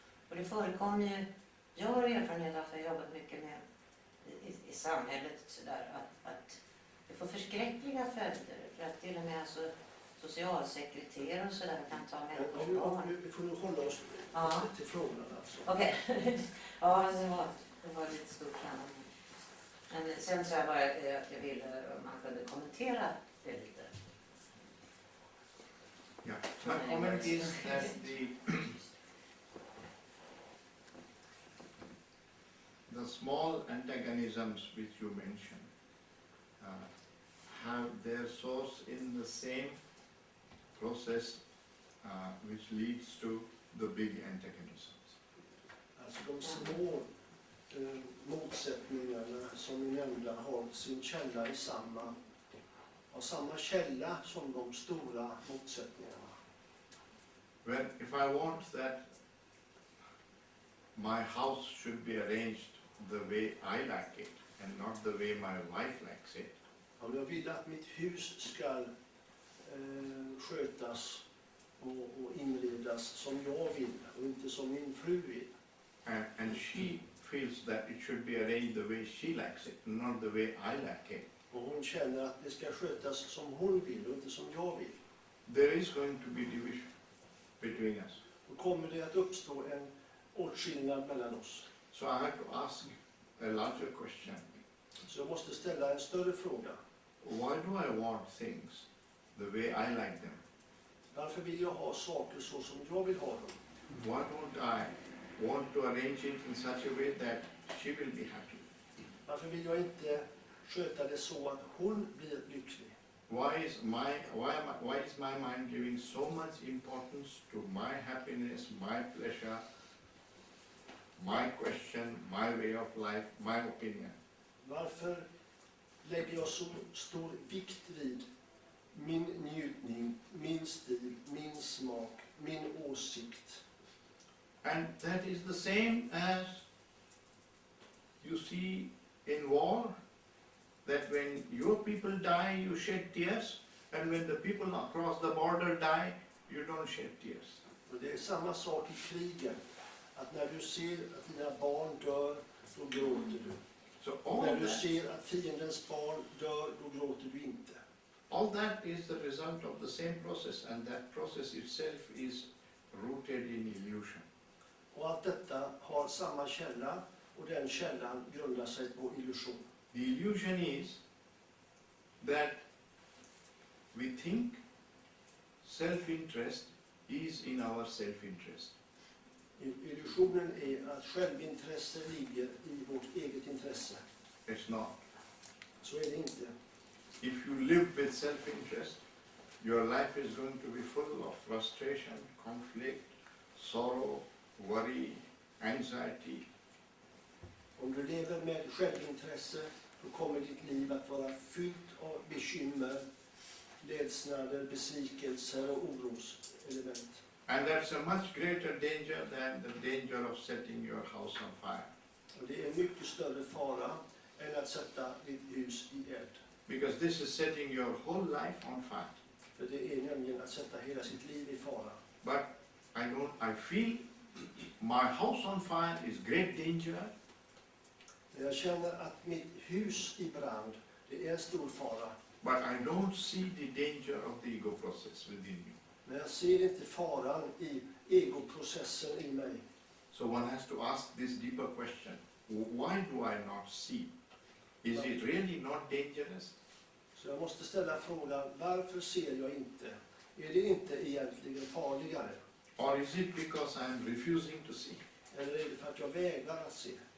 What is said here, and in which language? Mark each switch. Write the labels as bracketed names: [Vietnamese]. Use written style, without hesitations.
[Swedish] Och det förekommer ju, jag har erfarenhet av att jag har jobbat mycket med i samhället sådär, att det får förskräckliga följder, för att till och med alltså socialsekreterare och sådär kan ta människor barn. Vi får nog hålla oss till frågorna alltså. Okej. Ja, det var lite stort framåt. Men sen så jag bara att jag ville om man kunde kommentera det lite. [English] Yeah, my comment is that the small antagonisms which you mentioned have their source in the same process which leads to the big antagonisms. [Swedish] Alltså de små motsättningarna som ni nämnde har sin källa i samma källa som de stora motsättningarna. [English] When if I want that my house should be arranged the way I like it and not the way my wife likes it. [Swedish] Om jag vill att mitt hus ska skötas och inredas som jag vill och inte som min fru vill. [English] And she feels that it should be arranged the way she likes it, not the way I like it. [Swedish] Och hon känner att det ska skötas som hon vill och inte som jag vill. [English] There is going to be division between us. [Swedish] Då kommer det att uppstå en åtskillnad mellan oss. [English] So I have to ask a larger question. [Swedish] Så jag måste ställa en större fråga. [English] Why do I want things the way I like them? [Swedish] Varför vill jag ha saker så som jag vill ha dem? [English] Why don't I want to arrange it in such a way that she will be happy? [Swedish] Varför vill jag inte sköta det så att hon blir lycklig? [English] Why is my mind giving so much importance to my happiness, my pleasure, my question, my way of life, my opinion? [Swedish] Varför lägger jag så stor vikt vid min njutning, min stil, min smak, min åsikt? [English] And that is the same as you see in war, that when your people die, you shed tears, and when the people across the border die, you don't shed tears. [Swedish] Och det är samma sak i krigen, att när du ser att dina barn dör, då gråter du. [English] So [Swedish] När du ser att fiendens barn dör, då gråter du inte. [English] all that is the result of the same process, and that process itself is rooted in illusion. [Swedish] Och allt detta har samma källa, och den källan grundar sig på illusion. [English] The illusion is that we think self-interest is in our self-interest. [Swedish] Illusionen är att självintresse ligger i vårt eget intresse. [English] It's not. [Swedish] Så är det inte. [English] If you live with self-interest, your life is going to be full of frustration, conflict, sorrow, worry, anxiety. [Swedish] Om du lever med självintresse, då kommer ditt liv att vara fyllt av bekymmer, ledsnader, besvikelser och oroselement. [English] And that's a much greater danger than the danger of setting your house on fire. [Swedish] Och det är en mycket större fara än att sätta ditt hus i eld. [English] Because this is setting your whole life on fire. [Swedish] För det är nämligen att sätta hela sitt liv i fara. [English] But I feel my house on fire is great danger. [Swedish] Jag känner att mitt hus i brand, det är en stor fara. [English] But I don't see the danger of the ego process within me. [Swedish] Men jag ser inte faran i egoprocessen i mig. [English] So one has to ask this deeper question. Why do I not see? Is it really not dangerous? [Swedish] Så jag måste ställa frågan, varför ser jag inte? Är det inte egentligen farligare? [English] Or is it because I am refusing to see? [Swedish] Eller är det för att jag vägrar att se?